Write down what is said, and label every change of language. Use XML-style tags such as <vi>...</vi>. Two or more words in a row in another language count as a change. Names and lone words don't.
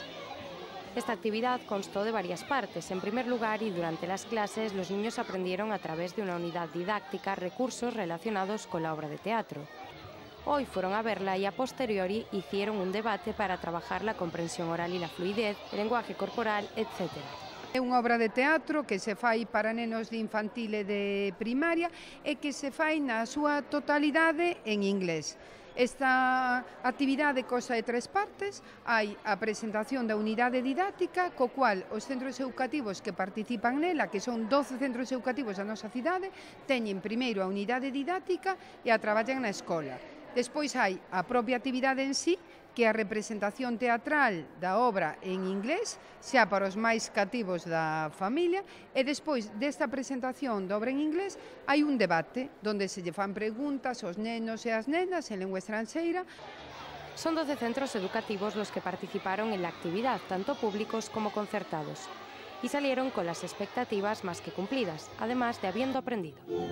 <es>Esta actividad constó de varias partes. En primer lugar, y durante las clases, los niños aprendieron a través de una unidad didáctica recursos relacionados con la obra de teatro. Hoy fueron a verla y a posteriori hicieron un debate para trabajar la comprensión oral y la fluidez, el lenguaje corporal, etc.</es> <gl>É unha obra de teatro que se fai para nenos de infantil e de primaria e que se fai na súa totalidade en inglés. Esta actividade consta de 3 partes. Hai a presentación da unidade didáctica, co cual os centros educativos que participan nela, que son 12 centros educativos da nosa cidade, teñen primeiro a unidade didáctica e a traballan na escola. Despois hai a propia actividade en sí, que é a representación teatral da obra en inglés, xa para os máis cativos da familia, e despois desta presentación da obra en inglés hai un debate onde se lle fan preguntas aos nenos e as nenas en lengua estranxeira.</gl> <es>Son 12 centros educativos los que participaron en la actividad, tanto públicos como concertados, y salieron con las expectativas más que cumplidas, además de habiendo aprendido.</es>